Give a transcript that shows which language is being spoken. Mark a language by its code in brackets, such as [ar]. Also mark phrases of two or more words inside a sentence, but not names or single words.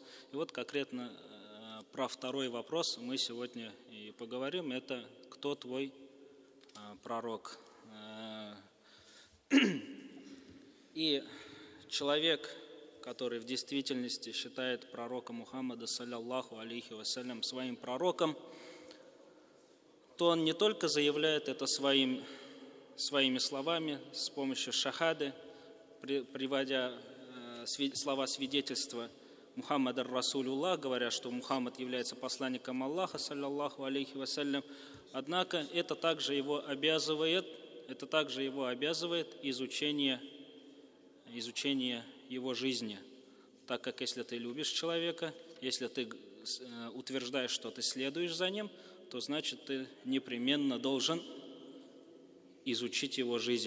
[ru] И вот конкретно про второй вопрос мы сегодня и поговорим. Это кто твой пророк? И человек, который в действительности считает пророка Мухаммада, [ar] صلى الله عليه وسلم, [ru] своим пророком, то он не только заявляет это своими словами, с помощью шахады, приводя слова свидетельства [ar] محمد رسول الله, [ru] говоря, что Мухаммад является посланником Аллаха, [ar] صلى الله عليه وسلم, [ru] однако это также его обязывает изучение его жизни, так как если ты любишь человека, если ты утверждаешь, что ты следуешь за ним, то значит ты непременно должен изучить его жизнь.